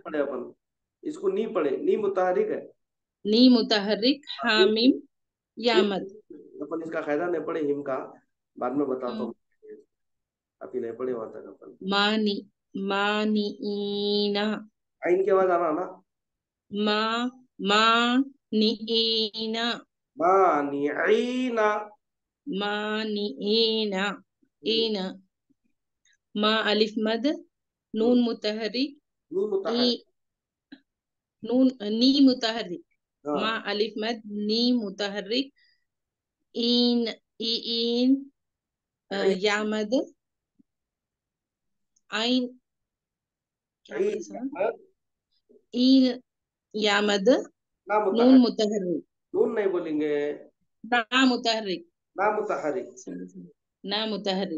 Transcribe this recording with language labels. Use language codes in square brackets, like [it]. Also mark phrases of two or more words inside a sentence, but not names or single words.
[hi] से पढ़े अपन, इसको नी पढ़े, नी मुताहरिक है। नी मुतहर्रिक, हाँ, हामीम, या एक मद। अपन इसका कायदा नहीं पढ़े हिम का, बाद में बताता हम्म, हूँ। अभी नहीं पढ़े वहां तक अपन। मानी, मानीना, आइन के बाद आना ना। मा, मानीना, मानिईना। मानीना, ईना, मा अलिफ मद, हम्म, नून मुतहर्रिक, नी ई, मुताहरिक। नून, नी मुतहर्रिक, मा हाँ। अलिफ मद, नी मुतहर्रिक, ईन, ईन, ईन। या मद, आइन, क्या बोले ईन सर? मत। ईन या मद, ना नून मुताहरिक। मुतहर्रिक, नून नहीं बोलेंगे। ना मुतहर्रिक, ना मुताहरिक। सॉरी सॉरी, ना मुतहर्रिक,